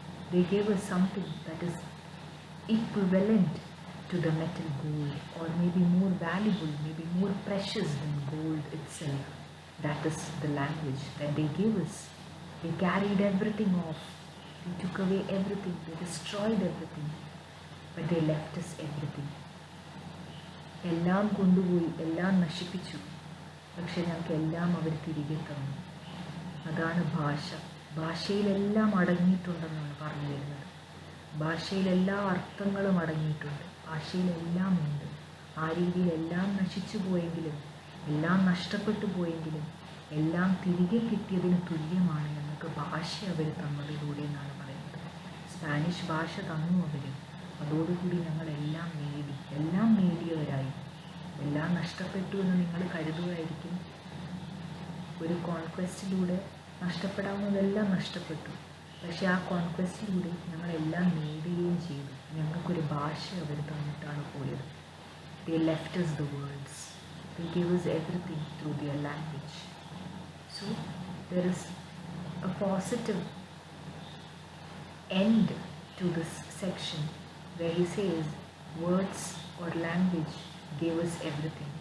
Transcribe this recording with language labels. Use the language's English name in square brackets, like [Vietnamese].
[English] They gave us something that is equivalent to the metal gold, or maybe more valuable, maybe more precious than gold itself. That is the language that they gave us. They carried everything off. They took away everything. They destroyed everything. But they left us everything. [Malayalam] എല്ലാം കൊണ്ടുപോയി, എല്ലാം നശിപ്പിച്ചു. പക്ഷെ ഞങ്ങൾക്ക് എല്ലാം അവർ തിരികെ തന്നു. അതാണ് ഭാഷ. ഭാഷയിലെല്ലാം അടങ്ങിയിട്ടുണ്ടെന്നാണ് പറഞ്ഞു വരുന്നത്. ഭാഷയിലെല്ലാ അർത്ഥങ്ങളും അടങ്ങിയിട്ടുണ്ട്. ഭാഷയിലെല്ലാം ഉണ്ട്. ആ രീതിയിൽ എല്ലാം നശിച്ചു പോയെങ്കിലും, എല്ലാം നഷ്ടപ്പെട്ടു പോയെങ്കിലും, എല്ലാം തിരികെ കിട്ടിയതിന് തുല്യമാണ് ഞങ്ങൾക്ക് ഭാഷ അവർ തന്നതിലൂടെ എന്നാണ് പറയുന്നത്. സ്പാനിഷ് ഭാഷ തന്നു അവർ. അതോടുകൂടി ഞങ്ങളെല്ലാം നേടി, എല്ലാം നേടിയവരായി. എല്ലാം നഷ്ടപ്പെട്ടു എന്ന് നിങ്ങൾ കരുതുമായിരിക്കും. ഒരു കോൺക്വസ്റ്റിലൂടെ നഷ്ടപ്പെടാവുന്നതെല്ലാം നഷ്ടപ്പെട്ടു. പക്ഷെ ആ കോൺക്വസ്റ്റിലൂടെ ഞങ്ങളെല്ലാം നേടുകയും ചെയ്തു. ഞങ്ങൾക്കൊരു ഭാഷ അവർ തന്നിട്ടാണ് പോയത്. [English] They left us the words. They gave us everything through their language. So there is a positive end to this section where he says words or language gave us everything.